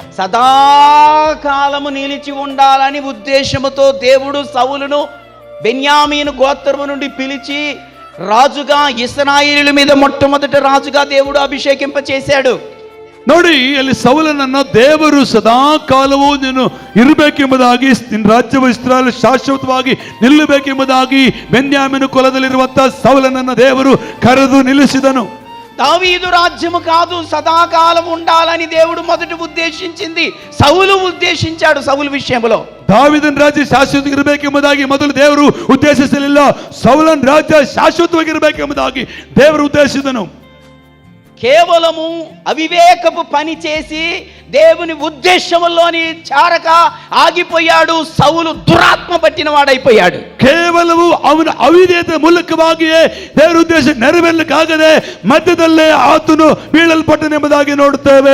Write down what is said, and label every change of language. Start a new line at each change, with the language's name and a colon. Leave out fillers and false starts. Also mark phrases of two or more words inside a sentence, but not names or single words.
Telugu: సదాకాలము నిలిచి ఉండాలని ఉద్దేశముతో దేవుడు సౌలును బెన్యామీను గోత్రము నుండి పిలిచి రాజుగా ఇశ్రాయేలుల మీద మొట్టమొదటి రాజుగా దేవుడు అభిషేకింప చేశాడు.
Kannada: ನೋಡಿ, ಅಲ್ಲಿ ಸೌಲನನ್ನ ದೇವರು ಸದಾಕಾಲವೂ ನೀನು ಇರಬೇಕೆಂಬುದಾಗಿ ನಿನ್ನ ರಾಜ್ಯವು ಇಸ್ರಾಯೇಲ್ ಶಾಶ್ವತವಾಗಿ ನಿಲ್ಲಬೇಕೆಂಬುದಾಗಿ ಬೆನ್ಯಾಮೀನು ಕುಲದಲ್ಲಿರುವಂತಹ ಸೌಲನನ್ನ ದೇವರು ಕರೆದು ನಿಲ್ಲಿಸಿದನು.
Telugu: దావీదు రాజ్యము కాదు, సదాకాలం ఉండాలని దేవుడు మొదట ఉద్దేశించింది, సౌలు ఉద్దేశించాడు. సౌలు విషయంలో
Kannada: ದಾವೀದನ ರಾಜ್ಯ ಶಾಶ್ವತವಾಗಿರಬೇಕೆಂಬುದಾಗಿ ಮೊದಲು ದೇವರು ಉದ್ದೇಶಿಸಲಿಲ್ಲ. ಸೌಲನ ರಾಜ್ಯ ಶಾಶ್ವತವಾಗಿರಬೇಕೆಂಬುದಾಗಿ ದೇವರು ಉದ್ದೇಶಿಸಿದನು.
Telugu: కేవలము అవివేకపు పని చేసి దేవుని ఉద్దేశంలోని చారక ఆగిపోయాడు. సౌలు దురాత్మ పట్టిన వాడైపోయాడు.
Kannada: ಕೇವಲವು ಅವನ ಅವಿಧೇಯತೆ ಮೂಲಕವಾಗಿಯೇ ದೇವರ ಉದ್ದೇಶ ನೆರವೇರಲಿಕ್ಕಾಗದೆ ಮಧ್ಯದಲ್ಲೇ ಆತನು ಬೀಳಲ್ಪಟ್ಟನೆಂಬುದಾಗಿ ನೋಡುತ್ತೇವೆ.